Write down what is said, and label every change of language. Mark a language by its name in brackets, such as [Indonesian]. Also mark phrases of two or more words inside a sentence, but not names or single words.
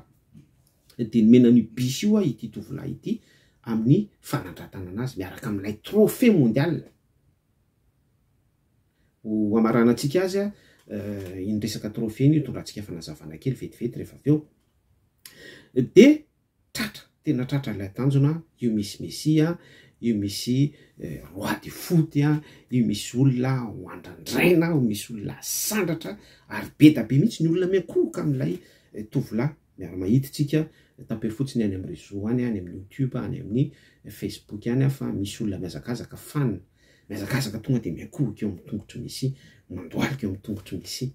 [Malagasy] De nomena ny bis io ity tovolahy ity amin'ny fanandratana anazy miaraka amin'ilay [French] trophée mondial. [Malagasy] Ho amarana antsika azy iny resaka trophée iny tondrantsika fanazavana kely vetivety rehefa avy eo. De tratra, tena tratra ilay tanjona, io misy Messi, io misy [French] roi du foot, [Malagasy] io misy olona ho andrandraina, io misy olona sandratra, ary be da be mihitsy ny olona miankohoka amin'ilay tovolahy. Miara-mahity tsika tape fotsiny any amin'ny réseau any amin'ny YouTube, any amin'ny Facebook any fa misy olona miazakazaka fan, miazakazaka tonga de miankohoka eo amin'ny tongotry Messi, mandoalika eo amin'ny tongotry Messi.